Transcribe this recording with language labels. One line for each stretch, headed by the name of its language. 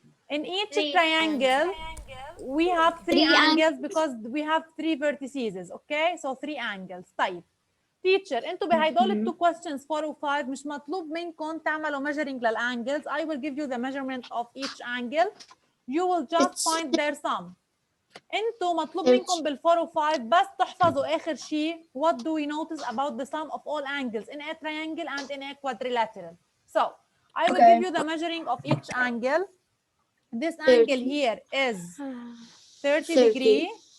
English: in each triangle, we have 3 angles because we have 3 vertices, okay? So 3 angles. طيب.
Arabic: Teacher, انتوا بهدول التو
English: questions
Arabic: 4 و 5 مش مطلوب منكم تعملوا measuring للangles.
English: I will give you the measurement of each angle. You will just find their sum.
Arabic: انتوا مطلوب منكم بال 4 و 5 بس تحفظوا آخر شيء
English: what do we notice about the sum of all angles in a triangle and in a quadrilateral. So, I will give you the measuring of each angle. This angle here is 30 degree.